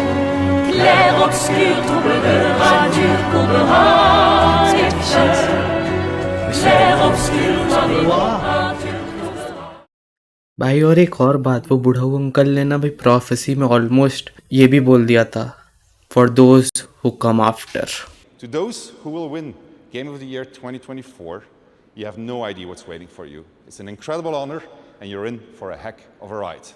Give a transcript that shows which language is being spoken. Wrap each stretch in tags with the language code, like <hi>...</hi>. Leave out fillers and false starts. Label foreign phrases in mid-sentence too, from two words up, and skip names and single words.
<fr>Clair obscur trouveras, tu trouveras Clair obscur dans les hauts tu trouveras.</fr> <hi>भाई. और एक और बात, वो बुढ़ाऊ अंकल ने ना भाई प्रोफेसी में ऑलमोस्ट ये भी बोल दिया था,</hi> <en>for those who come after. To those who will win Game of the Year 2024, you have no idea what's waiting for you. It's an incredible honor, and you're in for a heck of a ride.</en>